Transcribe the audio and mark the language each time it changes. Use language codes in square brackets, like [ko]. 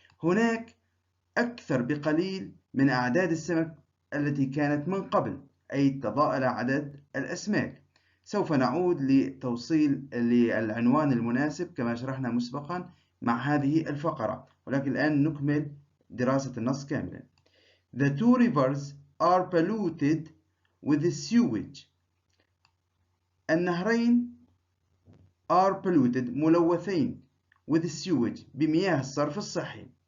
[ar] هناك أكثر بقليل من أعداد السمك التي كانت من قبل، أي تضاءل عدد الأسماك. سوف نعود لتوصيل للعنوان المناسب كما شرحنا مسبقا مع هذه الفقرة، ولكن الآن نكمل دراسة النص كاملا. [en] The two rivers are polluted with sewage. [ar] النهرين [en] are polluted [ar] ملوثين [en] with sewage [ar] بمياه الصرف الصحي.